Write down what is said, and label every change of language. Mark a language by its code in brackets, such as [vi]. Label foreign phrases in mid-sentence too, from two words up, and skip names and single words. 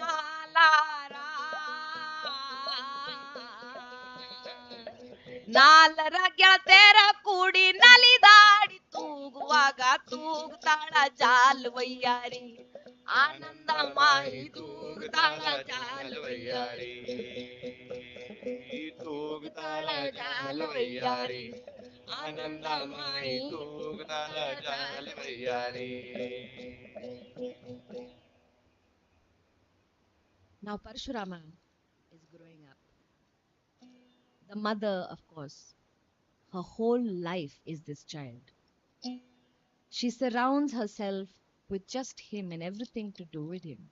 [kn] ನಾಲಾರ ನಾಲರ ಗೆಳತೆರ ಕೂಡಿ ನಲಿದಾಡಿ ತೂಗುವಾಗ ತೂಗುತ್ತಾಳ ಜಾಲುವಯ್ಯಾರಿ ಆನಂದ ಮಾಯಿ ತೂಗುತ್ತಾಳ ಜಾಲುವಯ್ಯಾರಿ ತೂಗುತ್ತಾಳ ಜಾಲವಯ್ಯಾರಿ ಆನಂದ ಮಾಯಿ ತೂಗುತ್ತಾಳ ಜಾಲವಯ್ಯಾರಿ. [en] Now Parshurama is growing up. The mother, of course, her whole life is this child. She surrounds herself with just him and everything to do with him.